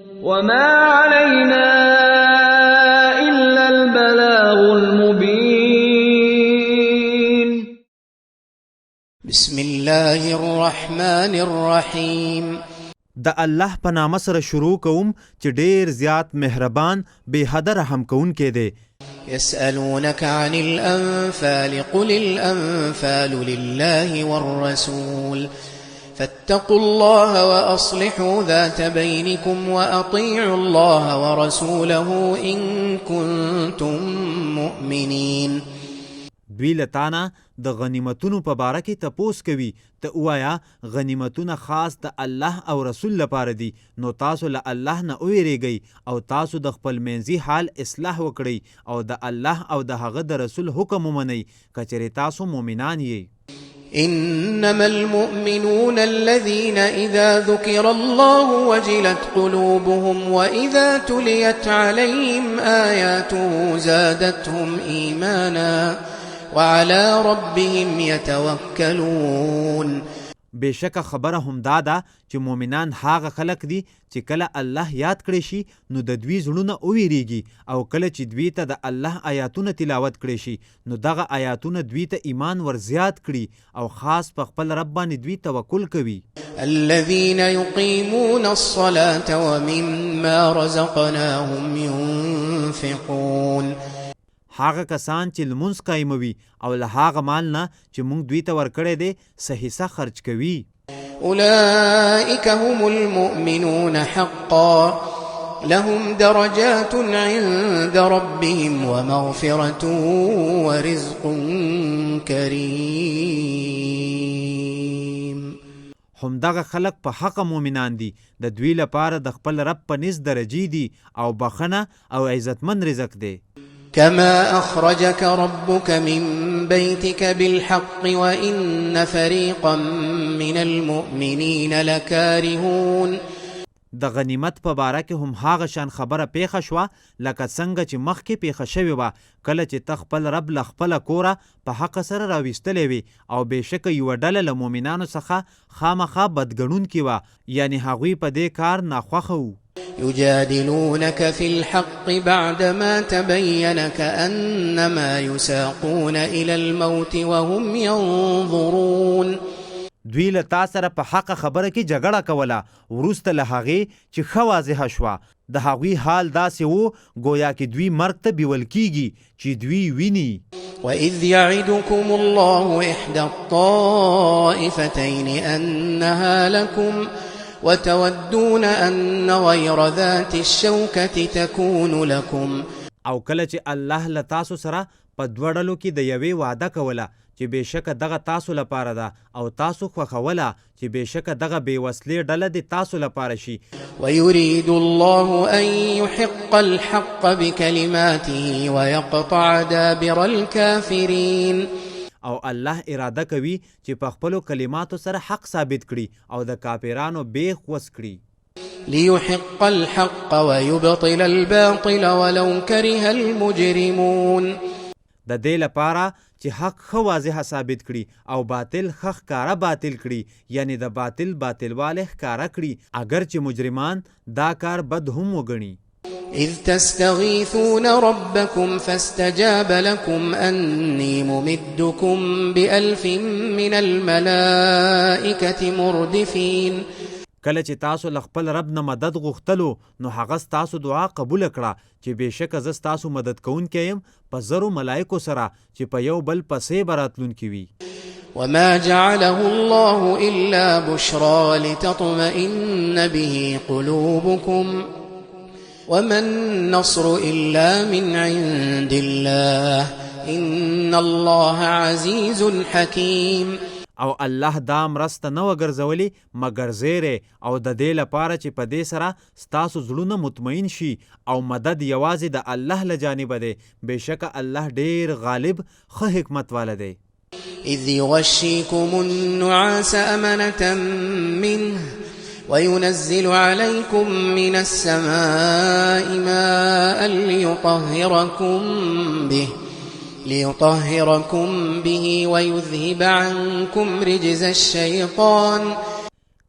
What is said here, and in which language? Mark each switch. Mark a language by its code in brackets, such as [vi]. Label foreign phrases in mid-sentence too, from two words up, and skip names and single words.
[ar] وما علينا إلا البلاغ المبين. بسم الله الرحمن الرحیم. [ps] د الله په نامه سره شروع کوم چې ډیر زیات مهربان بے حد رحم کوونکی دی. [ar] يسألونك عن الأنفال قل الأنفال لله والرسول فاتقوا الله وأصلحوا ذات بينكم وأطيعوا الله ورسوله إن كنتم مؤمنين. [ps] دوی لتانا د غنیمتونو په باره کې تپوس کوي، ته ووایه غنیمتونه خاص د الله او رسول لپاره دي، نو تاسو له الله نه وویریږئ او تاسو د خپل منځي حال اصلاح وکړئ او د الله او د هغه د رسول حکم ومنئ که چېرې تاسو مؤمنان یئ. [ar] إنما المؤمنون الذين إذا ذكر الله وجلت قلوبهم وإذا تليت عليهم آياته زادتهم إيمانا وعلى ربهم يتوكلون. [ps] بېشکه خبره همدا ده چې مؤمنان هغه خلک دي چې کله الله یاد کړی شي نو د دوی زړونه وویریږي او کله چې دوی ته د الله آیاتونه تلاوت کړی شي نو دغه آیاتونه دوی ته ایمان ورزیات کړي او خاص په خپل رب باندې دوی توکل کوي. [ar] الذين يقيمون الصلاة ومما رزقناهم ينفقون. [ps] هغه کسان چې لمونځ قایموي او له هغه مال نه چې موږ دوی ته ورکړی دی څه حصه خرج کوي. [ar] أولئك هم المؤمنون حقا لهم درجات عند ربهم ومغفرة ورزق كريم. [ps] همدغه خلق په حق مؤمنان دي، د دوی لپاره د خپل رب په نزد درجې دي او بخنه او عزتمن رزق دی. [ar] كما أخرجك ربك من بيتك بالحق وإن فريقا من المؤمنين لكارهون. [ps] د غنیمت په باره کې هم هغه شان خبره پیښه شوه لکه څنګه چې مخکې پیښه شوې وه کله چې ته خپل رب له خپله کوره په حق سره راویستلی وي او بېشکه یوه ډله له مؤمنانو څخه خامخا بدګڼونکې وه، یعنې هغوی په دې کار ناخوښه وو. [ar] يجادلونك في الحق بعدما تبين كأنما يساقون إلى الموت وهم ينظرون. [ps] دوی له تا سره په حق خبره کې جګړه کوله وروسته له هغې چې ښه واضحه شوه د هغوی حال داسې و ګویا کې دوی مرګ ته بیول کیږي چې دوی ویني. [ar] وإذ يعدكم الله إحدى الطائفتين أنها لكم وتودون أن غير ذات الشوكة تكون لكم. [ps] او کله چې الله له تاسو سره په دوه ډلو کې د یوې وعده کوله چې بېشکه دغه تاسو لپاره ده او تاسو خوښوله چې بېشکه دغه بېوسلې ډله د تاسو لپاره شي. [ar] ويريد الله أن يحق الحق بكلماته ويقطع دابر الكافرين. [ps] او الله اراده کوي چې په خپلو کلماتو سره حق ثابت کړي او د کافرانو بیخ وس کړي. [ar] ليحق الحق ويبطل الباطل ولو كره المجرمون. [ps] د دې لپاره چې حق ښه واضحه ثابت کړي او باطل ښه ښکاره باطل کړي، یعنی د باطل باطلوالی ښکاره کړي اگر چې مجرمان دا کار بد هم وګڼي. [ar] إذ تستغيثون ربكم فاستجاب لكم أني ممدكم ب1000 من الملائكة مردفين. [ps] کله چې تاسو له خپل رب نه مدد غوښتلو نو هغه ستاسو دعا قبوله کړه چې بېشکه زه ستاسو مدد کوونکی یم په 1000 ملایکو سره چې په یو بل پسې به راتلونکي وي. [ar] وما جعله الله إلا بشرى لتطمئن به قلوبكم وما النصر إلا من عند الله إن الله عزيز حكيم. [ps] او الله دا مرسته نه وه ګرځولې مګر زیری او د دې لپاره چې په دې سره ستاسو زړونه مطمئن شي او مدد یوازې د الله له جانبه دی. بېشکه الله ډیر غالب ښه حکمت واله دی. [ar] إذ يغشيكم النعاس أمنة منه وينزل عليكم من السماء ماء ليطهركم به ويذهب عنكم رجز الشيطان.